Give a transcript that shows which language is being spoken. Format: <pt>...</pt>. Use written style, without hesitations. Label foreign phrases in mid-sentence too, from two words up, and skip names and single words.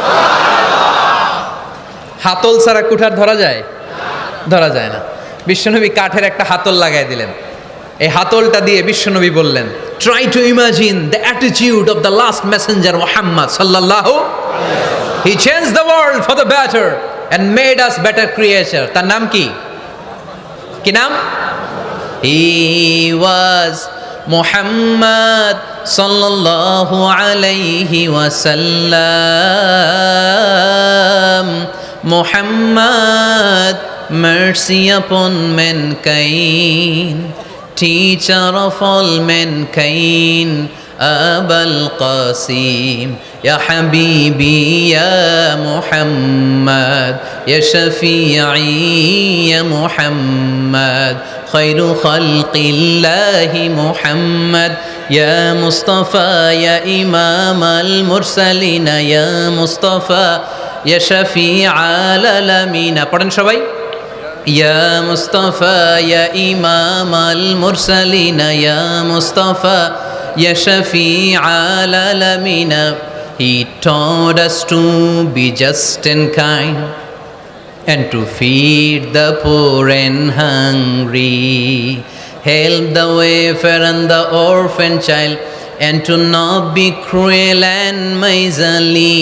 <bn>হাতল ছাড়া কুঠার ধরা যায়? ধরা যায় না। বিশ্বনবী কাঠের একটা হাতল লাগাই দিলেন। এই হাতলটা দিয়ে বিশ্বনবী বললেন,</bn> <en>try to imagine the attitude of the last messenger Muhammad sallallahu, he change the world for the better and made us better creature.</en> <bn>তার নাম কি? কি নাম?</bn> <en>he was</en> <ar>محمد صلى الله عليه وسلم.</ar> <en>Muhammad, mercy upon mankind, teacher of all mankind,</en> <ar>أبو القاسم، يا حبيبي، يا محمد، يا شفيع، يا محمد، خير خلق الله محمد، يا مصطفى، يا إمام المرسلين، يا مصطفى، يا شفيع العالمين.</ar> <bn>পড়েন সবাই,</bn> <ar>يا مصطفى، يا إمام المرسلين، يا مصطفى، يا شفيع العالمين.</ar> <en>He taught us to be just and kind and to feed the poor and hungry, help the wafer and the orphan child, and to not be cruel and miserly.</en>